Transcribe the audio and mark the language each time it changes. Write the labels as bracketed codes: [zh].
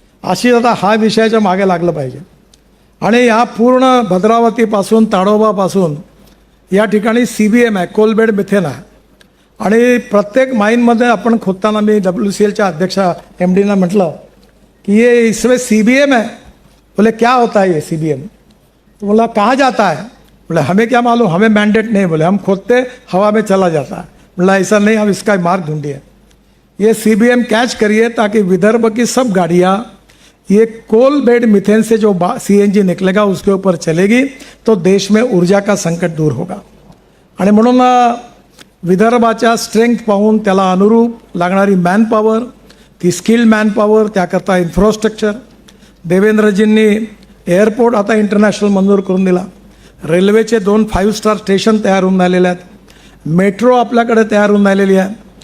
[mr] अशी आता हा विषयाच्या मागे लागलं पाहिजे. आणि या पूर्ण भद्रावतीपासून ताडोबापासून या ठिकाणी CBM आहे, कोल्ड बेड मिथेन आहे. आणि प्रत्येक माईनमध्ये आपण खोदताना मी WCLच्या अध्यक्षा MDना म्हटलं कि [hi] ये इसमें CBM है. बोले क्या होता है ये CBM? तो बोला कहाँ जाता है? बोले हमें क्या मालूम, हमें मैंडेट नहीं. बोले हम खोदते हवा में चला जाता है. बोला ऐसा नहीं, हम इसका मार्ग ढूंढिए. ये CBM कैच करिए ताकि विदर्भ की सब गाड़ियाँ ये कोल बेड मिथेन से जो CNG निकलेगा उसके ऊपर चलेगी, तो देश में ऊर्जा का संकट दूर होगा. [mr] आणि म्हणून विदर्भाच्या स्ट्रेंथ पाहून त्याला अनुरूप लागणारी मॅनपॉवर, ती स्किल्ड मॅनपॉवर, त्याकरता इन्फ्रास्ट्रक्चर, देवेंद्रजींनी एअरपोर्ट आता इंटरनॅशनल मंजूर करून दिला. रेल्वेचे 2 5 स्टार स्टेशन तयार होऊन राहिलेले आहेत. मेट्रो आपल्याकडे तयार होऊन राहिलेली आहे.